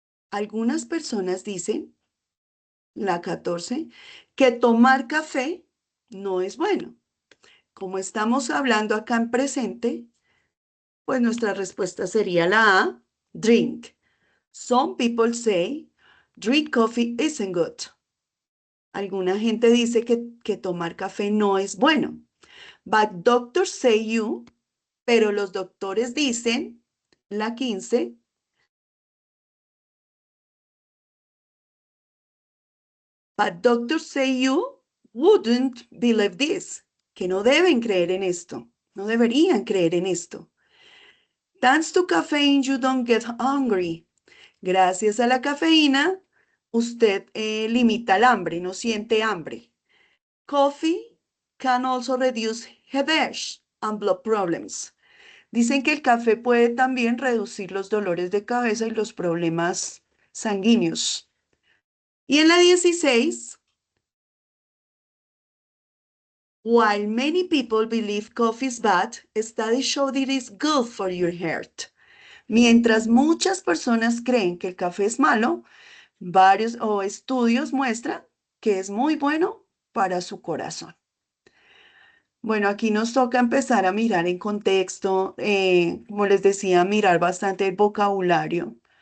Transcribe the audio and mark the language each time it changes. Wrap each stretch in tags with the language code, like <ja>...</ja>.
<es>Algunas personas dicen, la 14, que tomar café no es bueno. Como estamos hablando acá en presente, pues nuestra respuesta sería la A, drink.</es> <en>Some people say, drink coffee isn't good.</en> <es>Alguna gente dice que tomar café no es bueno.</es> <en>But doctors say you,</en> <es>pero los doctores dicen, la 15,</es> <en>but doctors say you wouldn't believe this,</en> <es>que no deben creer en esto, no deberían creer en esto.</es> <en>Thanks to caffeine, you don't get hungry.</en> <es>Gracias a la cafeína, usted limita el hambre, no siente hambre.</es> <en>Coffee can also reduce headache and blood problems.</en> <es>Dicen que el café puede también reducir los dolores de cabeza y los problemas sanguíneos. Y en la 16,</es> <en>while many people believe coffee is bad, studies show that it is good for your heart.</en> <es>Mientras muchas personas creen que el café es malo, varios estudios muestran que es muy bueno para su corazón. Bueno, aquí nos toca empezar a mirar en contexto, como les decía, mirar bastante el vocabulario.</es>